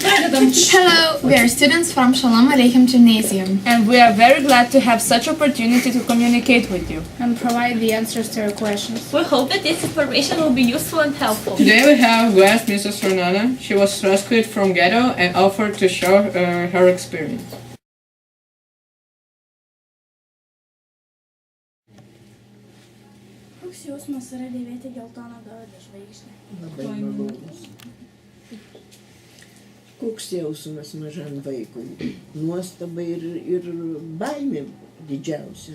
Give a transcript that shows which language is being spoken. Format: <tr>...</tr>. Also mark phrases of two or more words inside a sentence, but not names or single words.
<en>Hello, we are students from Shalom Aleichem Gymnasium And we are very glad to have such opportunity to communicate with you. and provide the answers to your questions. We hope that this information will be useful and helpful. Today we have guest Mrs. Renata. She was rescued from ghetto and offered to share her experience.</en> <lt>Koks jausmas yra dėvėti geltoną juodą žvaigždę? Labai malonus. Koks jausmas mažam vaikui? Nuostaba ir baimė didžiausia.</lt>